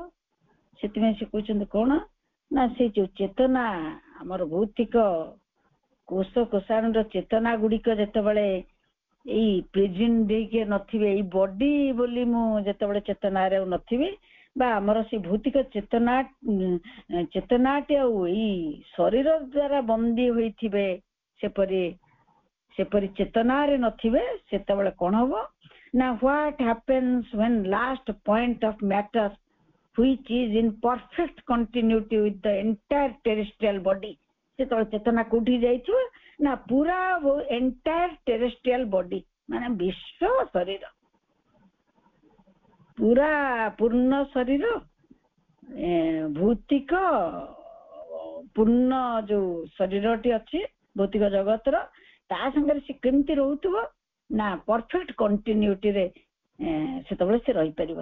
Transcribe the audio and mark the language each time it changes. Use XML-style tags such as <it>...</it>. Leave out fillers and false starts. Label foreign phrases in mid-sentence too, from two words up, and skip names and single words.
<or>ସେଥିପାଇଁ ସେ କହୁଛନ୍ତି କଣ ନା ସେ ଯୋଉ ଚେତନା ଆମର ଭୌତିକ କୋଷ କୋଷାଣୁର ଚେତନା ଗୁଡିକ ଯେତେବେଳେ ଏଇ ପ୍ରେଜେଣ୍ଟ ଦେଇକି ନଥିବେ, ଏଇ ବଡି ବୋଲି ମୁଁ ଯେତେବେଳେ ଚେତନାରେ ନଥିବି, ବା ଆମର ସେ ଭୌତିକ ଚେତନାଟି ଆଉ ଏଇ ଶରୀର ଦ୍ଵାରା ବନ୍ଦୀ ହୋଇଥିବେ, ସେପରି ଚେତନାରେ ନଥିବେ, ସେତେବେଳେ କଣ ହବ ନା</or> <en>what happens when last point of matter which is in perfect continuity with the entire terrestrial body,</en> <or>ସେତେବେଳେ ଚେତନା କୋଉଠି ଯାଇଥିବ ନା ପୁରା</or> <en>entire terrestrial body</en> <or>ମାନେ ବିଶ୍ୱ ଶରୀର, ପୁରା ପୂର୍ଣ୍ଣ ଶରୀର, ଭୌତିକ ପୂର୍ଣ୍ଣ ଯୋଉ ଶରୀରଟି ଅଛି ଭୌତିକ ଜଗତର, ତା ସାଙ୍ଗରେ ସେ କେମିତି ରହୁଥିବ ନା</or> <en>perfect continuityରେ</en> <or>ସେତେବେଳେ ସେ ରହିପାରିବ।</or>